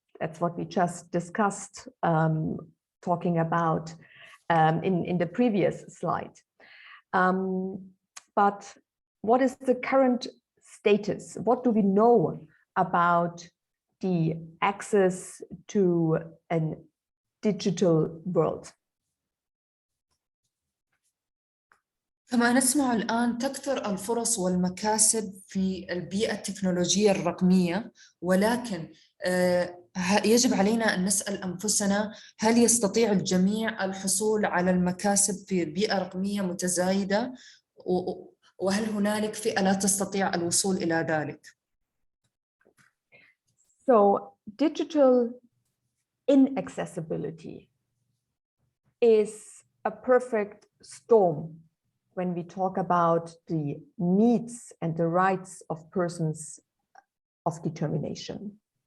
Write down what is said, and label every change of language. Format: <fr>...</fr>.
<en>That's what we just discussed, talking about in the previous slide. But what is the current status? What do we know about the access to a digital world?</en> <ar>كما نسمع الآن تكثر الفرص والمكاسب في البيئة التكنولوجية الرقمية، ولكن يجب علينا أن نسأل أنفسنا هل يستطيع الجميع الحصول على المكاسب في بيئة رقمية متزايدة، وهل هنالك فئة لا تستطيع الوصول إلى ذلك؟</ar> <en>So digital inaccessibility is a perfect storm when we talk about the needs and the rights of persons of determination.</en>